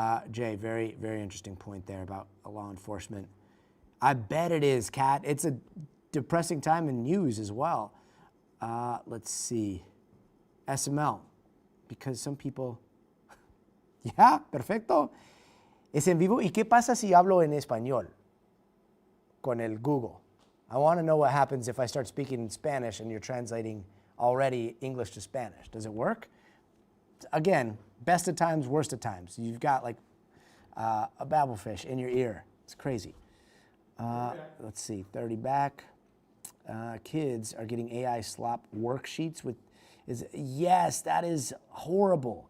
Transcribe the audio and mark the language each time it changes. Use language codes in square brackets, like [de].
[en] Jay, very, very interesting point there about law enforcement. I bet it is, Kat. It's a depressing time in news as well. Let's see. SML, because some people... [es] Yeah, perfecto. Es en vivo. ¿Y qué pasa si hablo en español con el Google? [en] I want to know what happens if I start speaking in Spanish and you're translating already English to Spanish. Does it work? Again, best of times, worst of times. You've got like a babblefish in your ear. It's crazy. Let's see, 30 back. Kids are getting AI slop worksheets with, yes, that is horrible.